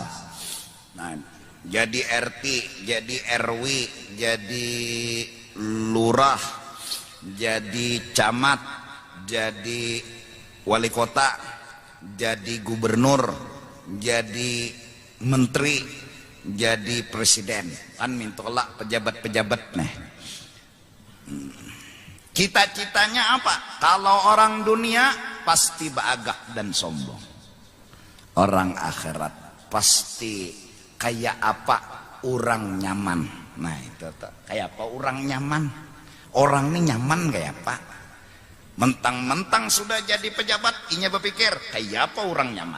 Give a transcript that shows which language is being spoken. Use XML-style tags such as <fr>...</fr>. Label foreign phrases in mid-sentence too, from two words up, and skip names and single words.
<id>Nah, jadi RT, jadi RW, jadi lurah, jadi camat, jadi wali kota, jadi gubernur, jadi menteri, jadi presiden.</id> <bjn>Kan mintolak pejabat-pejabat nih.</bjn> <id>Cita-citanya apa? Kalau orang dunia pasti baagah dan sombong.</id> <bjn>Orang akhirat pasti kayak apa orang nyaman. Nah itu tuh. Kayak apa orang nyaman. Orang ini nyaman kayak apa? Mentang-mentang sudah jadi pejabat, inya berpikir kayak apa orang nyaman.</bjn>